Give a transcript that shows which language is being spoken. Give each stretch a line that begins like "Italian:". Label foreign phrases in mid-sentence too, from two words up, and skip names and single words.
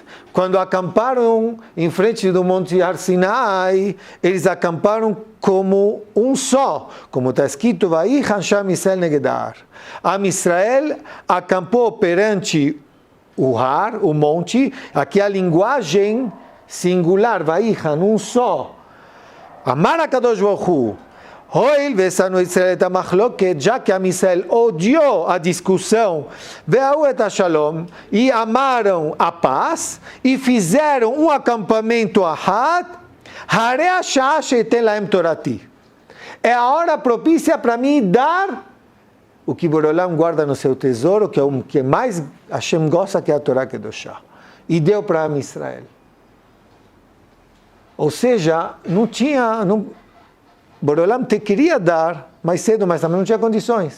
Portuguese: Quando acamparam em frente do Monte
Hebrew: הר סיני,
Portuguese: eles acamparam como um só, como está escrito,
Hebrew: ויחן שם ישראל נגד ההר. עם ישראל
Portuguese: acampou perante o Har, o monte, aqui a linguagem singular, Vayichan, um só.
Hebrew: אמר הקדוש ברוך הוא הואיל ושנאו ישראל את המחלוקת,
Portuguese: já que a Israel odiou a discussão,
Hebrew: ואהבו את השלום,
Portuguese: e amaram a paz, e fizeram um acampamento
Hebrew: אחד הרי השעה שאתן להם תורתי.
Portuguese: É a hora propícia para mim dar o que Borolam guarda no seu tesouro, que é o que mais Hashem gosta, que é a
Hebrew: תורה קדושה.
Portuguese: E deu para a Israel. Ou seja, Borolam te queria dar mais cedo, mas também não tinha condições.